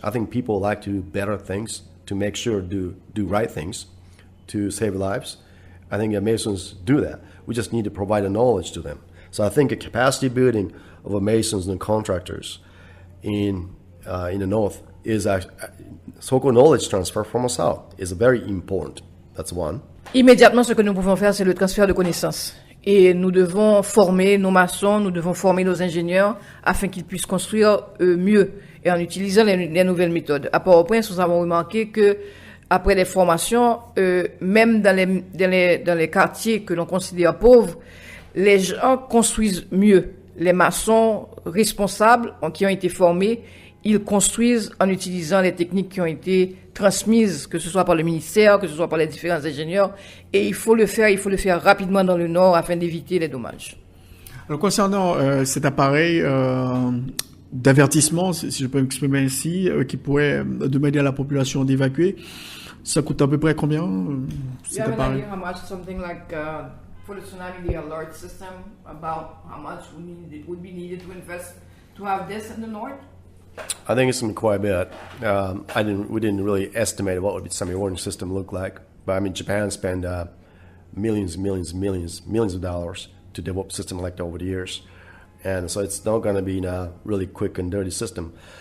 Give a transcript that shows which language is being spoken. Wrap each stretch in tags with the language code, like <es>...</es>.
<en>I think people like to do better things, to make sure do right things, to save lives. I think masons do that. We just need to provide the knowledge to them. So I think a capacity building of masons and contractors in the north is so-called knowledge transfer from the south is very important. That's one.</en> <fr>Immédiatement, ce que nous pouvons faire, c'est le transfert de connaissances. Et nous devons former nos maçons, nous devons former nos ingénieurs afin qu'ils puissent construire mieux et en utilisant les nouvelles méthodes. À Port-au-Prince, nous avons remarqué que après les formations, même dans les quartiers que l'on considère pauvres, les gens construisent mieux. Les maçons responsables qui ont été formés, ils construisent en utilisant les techniques qui ont été transmises, que ce soit par le ministère, que ce soit par les différents ingénieurs. Et il faut le faire rapidement dans le Nord afin d'éviter les dommages. Alors, concernant cet appareil d'avertissement, si je peux m'exprimer ainsi, qui pourrait demander à la population d'évacuer, ça coûte à peu près combien cet appareil?</fr> <en>How much something like for the tsunami, the alert system, about how much would be needed to invest to have this in the north? I think it's going to be quite a bit. We didn't really estimate what would the tsunami warning system look like, but I mean Japan spent millions of dollars to develop a system like that over the years, and so it's not going to be a really quick and dirty system.</en>